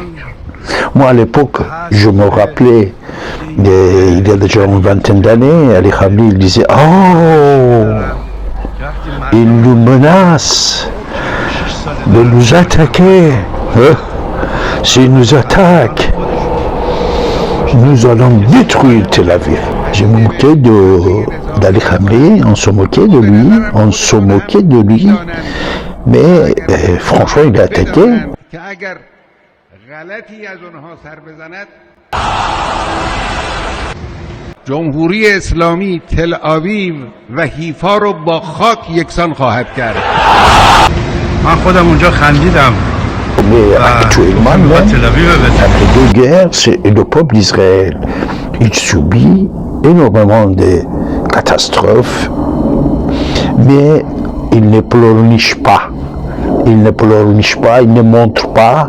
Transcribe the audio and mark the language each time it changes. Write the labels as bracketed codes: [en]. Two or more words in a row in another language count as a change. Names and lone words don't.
[fr] Moi, à l'époque, je me rappelais, il y a déjà une vingtaine d'années, Ali Khamenei, il disait « Oh, il nous menace de nous attaquer. S'il nous attaque, nous allons détruire Tel Aviv. » Je me moquais d'Ali Khamenei, on se moquait de lui, mais franchement, il a attaqué. [fa] جمهوری اسلامی تل آویو و حیفا رو با خاک یکسان خواهد کرد. من خودم اونجا خندیدم. [fr] Mais actuellement, après deux guerres, c'est le peuple d'Israël. Il subit énormément de catastrophes, mais il ne pleurniche pas. Il ne pleurniche pas, il ne montre pas.